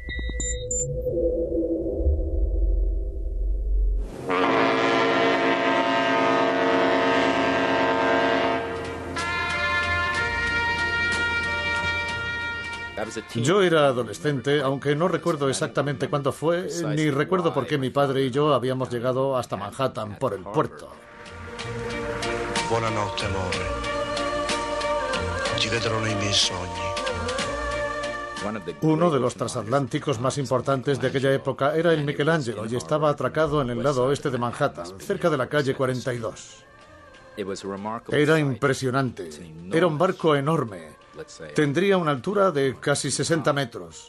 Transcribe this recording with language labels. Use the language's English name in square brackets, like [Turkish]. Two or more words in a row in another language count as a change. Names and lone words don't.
[Spanish] Yo era adolescente, aunque no recuerdo exactamente cuándo fue, ni recuerdo por qué mi padre y yo habíamos llegado hasta Manhattan por el puerto. [Italian] Buonanotte, amore. Ti vedrò nei miei sogni. [Spanish] Uno de los transatlánticos más importantes de aquella época era el Michelangelo y estaba atracado en el lado oeste de Manhattan, cerca de la calle 42. Era impresionante. Era un barco enorme. Tendría una altura de casi 60 metros.